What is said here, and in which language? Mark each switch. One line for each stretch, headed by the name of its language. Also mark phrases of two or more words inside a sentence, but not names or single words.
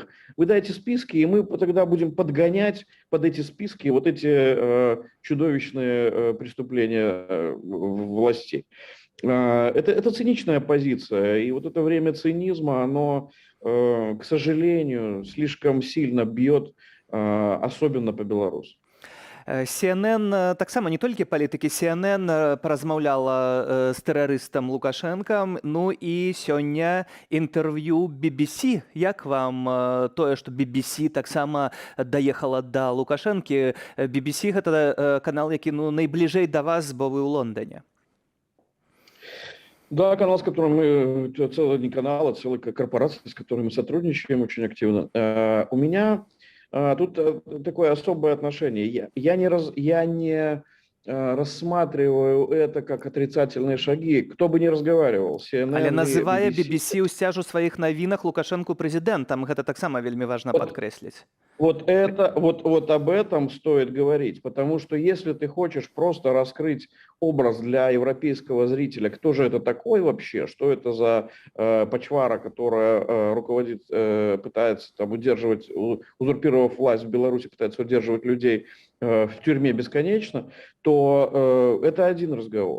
Russian: Вы дайте списки, и мы тогда будем подгонять под эти списки вот эти чудовищные преступления властей. Это циничная позиция, и вот это время цинизма, оно, к сожалению, слишком сильно бьет, особенно по Беларуси.
Belarusian: CNN таксама не толькі палітыкі CNN паразмаўляла з тэрарыстам Лукашэнкам, ну і сёння інтэрв'ю BBC. Як вам тое, што BBC таксама даехала да Лукашэнкі? BBC гэта канал, які найбліжэй да вас, бо вы ў Лондоне.
Russian: Да, канал, с которым целый не канал, а целая корпорация, с которой мы сотрудничаем очень активно. У меня тут такое особое отношение. Я не рассматриваю это как отрицательные шаги. Кто бы ни разговаривал, CNN
Belarusian: Але называе BBC. BBC ўсцяж у сваіх навінах Лукашэнку прэзідэнтам. Гэта таксама вельмі важна падкрэсліць.
Russian: Вот об этом стоит говорить, потому что если ты хочешь просто раскрыть образ для европейского зрителя, кто же это такой вообще, что это за почвара, которая руководит, пытается там удерживать, узурпировав власть в Беларуси, пытается удерживать людей в тюрьме бесконечно, то это один разговор.